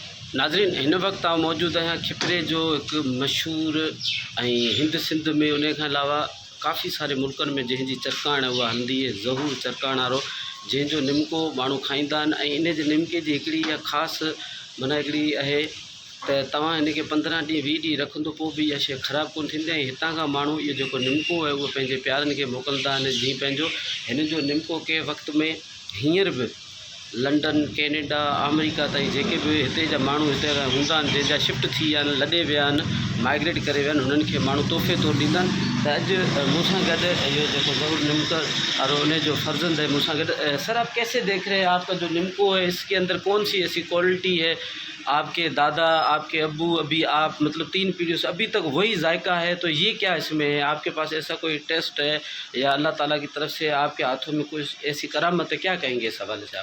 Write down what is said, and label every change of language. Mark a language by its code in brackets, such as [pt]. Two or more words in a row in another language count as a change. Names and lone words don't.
[sd] नाज़रीन हिन वक्त मौजूद आहियां खिपरे जो एक मशहूर हिंद सिंध में उन खां अलावा काफ़ी सारे मुल्कनि में जंहिंजी चरकाण उहा हलंदी आहे ज़हूर चरकाण वारो जंहिंजो निमको माण्हू खाईंदा आहिनि ऐं इन जे निमके जी हिकिड़ी इहा ख़ासि माना हिकिड़ी आहे त तव्हां हिन खे 15 ॾींहं 20 ॾींहं रखंदो पोइ बि इहा शइ ख़राबु कोन थींदी ऐं हितां खां माण्हू इहो जेको निमको आहे उहो पंहिंजे प्यारनि खे मोकिलींदा आहिनि जीअं पंहिंजो हिन जो निमको कंहिं वक़्त में हींअर बि लंडन कैनेडा अमेरिका ताईं जेके बि हिते जा माण्हू हिते हूंदा आहिनि जंहिंजा शिफ्ट थी विया आहिनि लॾे विया आहिनि माइग्रेट करे विया आहिनि हुननि खे माण्हू तोहफ़े तौरु ॾींदा आहिनि त अॼु मूंसां गॾु इहो जेको ज़हूर निमक और उन जो फर्जंद है मूंसां गॾु। [ur] سر آپ کیسے دیکھ رہے ہیں آپکا جو نمکو ہے اسکے اندر کون سی ایسی کوالٹی ہے آپکے دادا آپکے ابو ابھی آپ مطلب 3 پیڑھیوں سے ابھی تک وہی ذائقہ ہے تو یہ کیا اسمیں ہے آپکے پاس ایسا کوئی ٹیسٹ ہے یا اللہ تعالیٰ کی طرف سے آپکے ہاتھوں میں کوئی ایسی کرامت ہے کیا کہیں گے اس حوالے سے آپ?